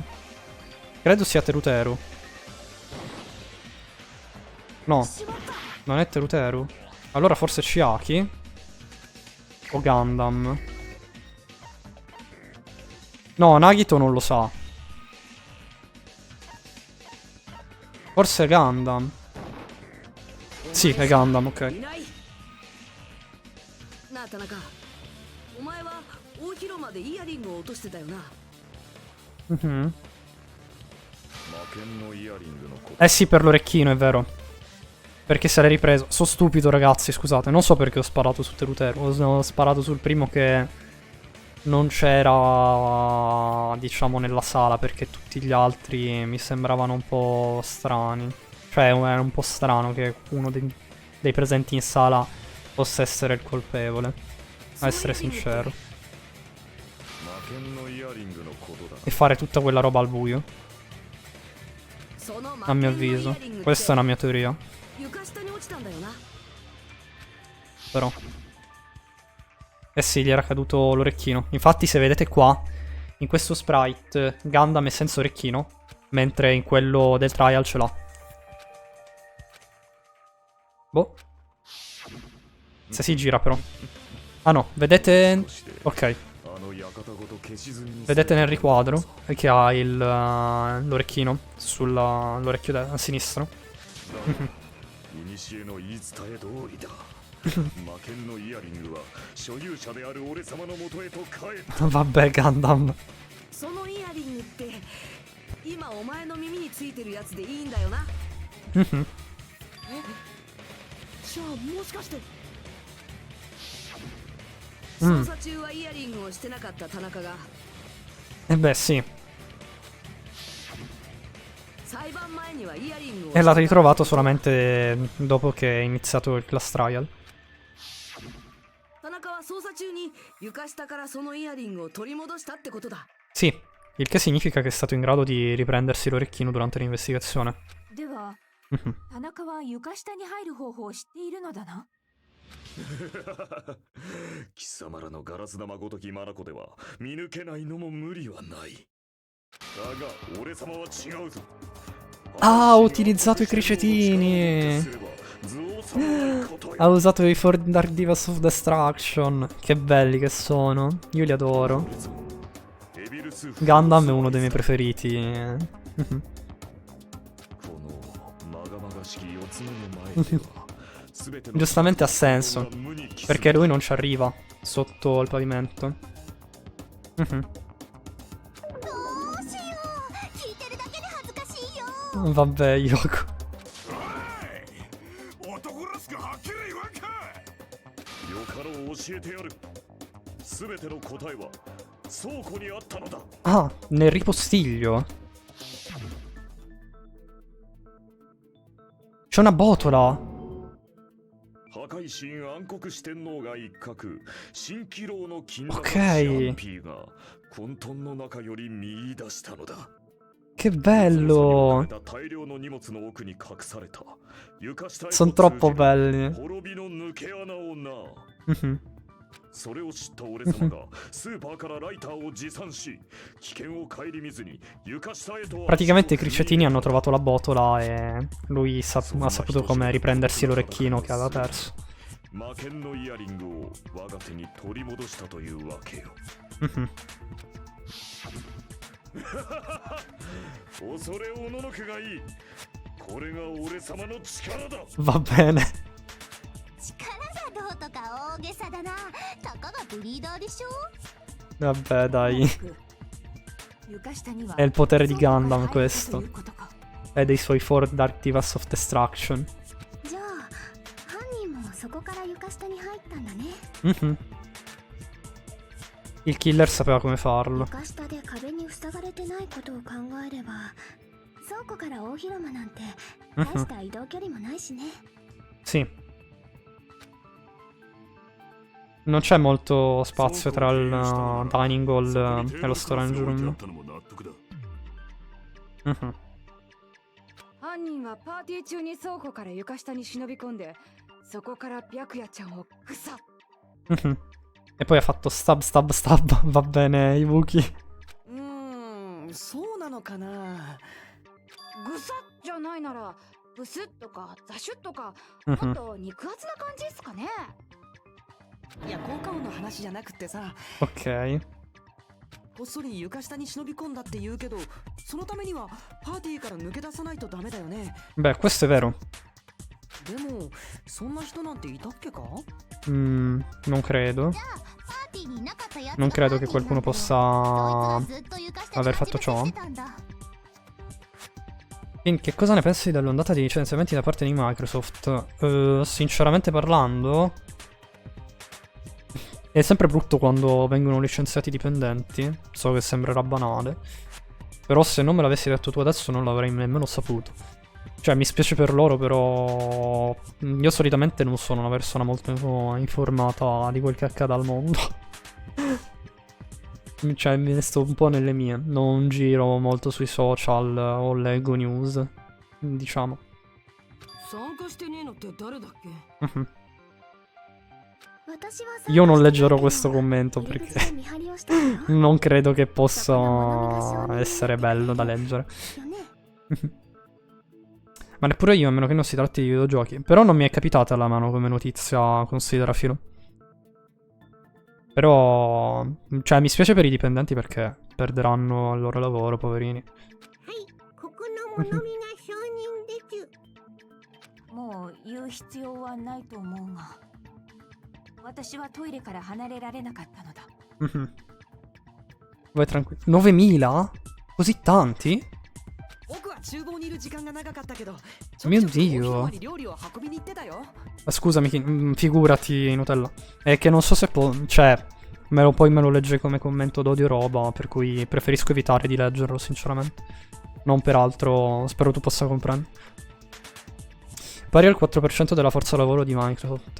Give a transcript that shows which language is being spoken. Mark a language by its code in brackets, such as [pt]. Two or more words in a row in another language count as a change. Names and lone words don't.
[it] Credo sia Teruteru. No, non è Teruteru. Allora forse Chiaki o Gundam. No, Nagito non lo sa. Forse è Gundam. Sì, è Gundam, ok. [ja] なあ田中、お前は大広間でイヤリングを落としてたよな。 Mhm. 魔剣のイヤリングのこと [it] Eh sì, per l'orecchino, è vero. Perché se l'hai ripreso. Sono stupido, ragazzi, scusate. Non so perché ho sparato su Teruteru. Ho sparato sul primo che non c'era, diciamo, nella sala, perché tutti gli altri mi sembravano un po' strani. Cioè, era un po' strano che uno dei presenti in sala possa essere il colpevole. A essere sincero. [ja] 魔剣のイヤリングのことだ [it] E fare tutta quella roba al buio. [ja] その [it] A mio avviso. Questa è una mia teoria. [ja] 床下に落ちたんだよな。 [it] Però. Eh sì, gli era caduto l'orecchino. Infatti, se vedete qua, in questo sprite, Gundam è senza orecchino, mentre in quello del trial ce l'ha. Boh. Se si gira però. Ah no, vedete... Ok. [ja] あの館ごと消し積みに [it] Vedete nel riquadro che ha l'orecchino sull'orecchio sinistro. [ja] 古の言い伝え通りだ魔剣のイヤリングは所有者である俺様の元へと帰った [it] Vabbè, Gundam. [ja] そのイヤリングって今お前の耳についてるやつでいいんだよな。え、じゃあもしかして捜査中はイヤリングをしてなかった田中が [it] Eh beh, sì. [ja] 裁判前にはイヤリングを [it] E l'ha ritrovato solamente dopo che è iniziato il [en] class trial. [ja] 田中は捜査中に床下からそのイヤリングを取り戻したってことだ。 [it] Sì, il che significa che è stato in grado di riprendersi l'orecchino durante l'investigazione. [ja] では田中は床下に入る方法を知っているのだな。貴様らのガラス玉ごとき眼では見抜けないのも無理はないだが俺様は違うぞ [it] Ah, ha utilizzato i cricetini! Ha usato i [en] Four Dark Divas of Destruction. [it] Che belli che sono. Io li adoro. Gundam è uno dei miei preferiti. Giustamente ha senso. Perché lui non ci arriva sotto il pavimento. [ja] どうしよう、聞いてるだけで恥ずかしいよ。 [it] Vabbè, Yoko. [ja] 男らしくはっきり言わんかよかろう教えてやる全ての答えは倉庫にあったのだ [it] Ah, nel ripostiglio. C'è una botola. [ja] 破壊神暗黒四天王が一角蜃気楼の金オッケシーャンピーが混沌の中より見出したのだ [it] Che bello. [ja] 大量の荷物の奥に隠された床下へと [it] Sono troppo [ja] 通じる [it] belli. [ja] 滅びの抜け穴をな Mhm. それを知った俺様がスーパーからライターを持参し危険を顧みずに床下へと [it] Praticamente i cricetini hanno trovato la botola e lui ha saputo come riprendersi l'orecchino che aveva perso. [ja] 魔剣のイヤリングを我が手に取り戻したというわけよ Mhm. 恐れおののくがいいこれが俺様の力だ [it] Va bene. [ja] 力がどうとか大げさだな。たかがブリーダーでしょ。 [it] Vabbè, dai. [ja] 床下には [it] È il potere di [ja] 倉庫 Gundam が入ったと [it] questo. [ja] いうことか。 [it] È dei suoi [en] Four Dark Divas of Destruction. [ja] じゃあ犯人もそこから床下に入ったんだね。 Mhm. [it] Il killer sapeva come farlo. [ja] 床下で壁に塞がれてないことを考えれば倉庫から大広間なんて大した移動距離もないしね。 [it] Sì. Non c'è molto spazio tra il [en] dining hall [it] e lo [en] storage room. [ja] 犯人はパーティー中に倉庫から床下に忍び込んで、そこから白夜ちゃんをグサッ。 [it] E poi ha fatto [en] stab stab stab. [it] Va bene, Ibuki. [ja] そうなのかな。グサッじゃないならブスッとかザシュッとかもっと肉厚な感じっすかね。いや、効果音の話じゃなくてさ、 [it] Ok. [ja] こっそり床下に忍び込んだって言うけど、そのためにはパーティーから抜け出さないとダメだよね。 [it] Beh, questo è vero. [ja] でもそんな人なんていたっけか。 [it] Non credo. [ja] パーティーにいなかったやつ [it] Non [ja] が [it] credo [ja] パーテ [it] che [ja] ィーなんだ [it] qualcuno [ja] よ。 [it] possa [ja] そいつがずっと床下で [it] aver [ja] 待 [it] fatto [ja] ち [it] ciò. [ja] 伏せしてたんだ。 [it] Quindi, che cosa ne pensi dell'ondata di licenziamenti da parte di Microsoft? Sinceramente parlando, è sempre brutto quando vengono licenziati i dipendenti. So che sembrerà banale, però se non me l'avessi detto tu adesso non l'avrei nemmeno saputo. Cioè, mi spiace per loro, però io solitamente non sono una persona molto informata di quel che accade al mondo. Cioè, me ne sto un po' nelle mie. Non giro molto sui social o leggo news, diciamo. [ja] 参加してねえのって誰だっけ？ Mhm. 私は [it] Io non leggerò questo commento perché [ja] 見張りをしたのよ。 [it] non credo che possa essere bello da leggere. [ja] よね。 [it] Ma neppure io, a meno che non si tratti di videogiochi. Però non mi è capitata alla mano come notizia, considera filo. Però, cioè, mi spiace per i dipendenti perché perderanno il loro lavoro, poverini. [ja] ここの物見が承認です。もう言う必要はないと思うが、私はトイレから離れられなかったのだ。 [it] Mhm. Vai tranquillo. 9.000? Così tanti? [ja] 僕は厨房にいる時間が長かったけど、 [it] Mio [ja] ちょくちょく [it] Dio. [ja] お昼間に料理を運びに行ってたよ。 [it] Scusami, figurati, Nutella. È che non so se cioè, poi me lo legge come commento d'odio roba, per cui preferisco evitare di leggerlo, sinceramente. Non per altro, spero tu possa comprendere. Pari al 4% della forza lavoro di Microsoft.